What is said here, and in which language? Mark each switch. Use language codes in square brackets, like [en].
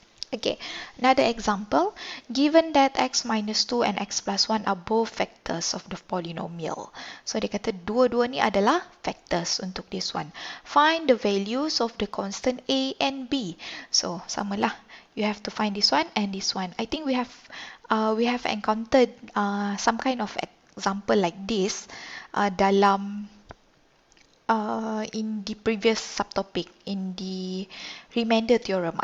[en] Okay, another example. Given that x minus 2 and x plus 1 are both factors of the polynomial. [ms] So dia kata dua-dua ni adalah factors untuk [en] this one. Find the values of the constant a and b. So [ms] samalah. [en] You have to find this one and this one. I think we have encountered some kind of example like this [ms] dalam [en] in the previous subtopic, in the remainder theorem.